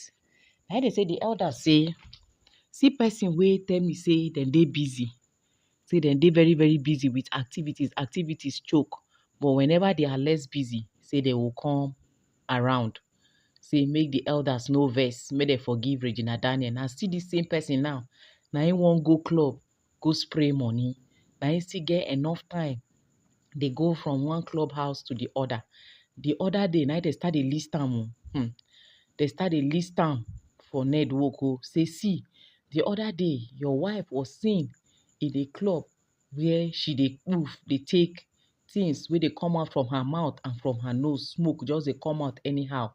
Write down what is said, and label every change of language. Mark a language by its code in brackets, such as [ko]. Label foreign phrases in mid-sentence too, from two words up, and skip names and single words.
[pcm] Now they say the elders say, see person wey tell me say dem dey busy, say dem dey very very busy with activities choke, but whenever they are less busy, say they will come around. Say make the elders no vex, make dem forgive Regina Daniel. Now still the same person now, na him wan go club, go spray money. Na him still get enough time. They go from one clubhouse to the other. The other day, now they start a list am. They start a list am for Ned Nwoko. Say, see, the other day, your wife was seen in a club where she dey oof, they take things where they come out from her mouth and from her nose, smoke just they come out anyhow.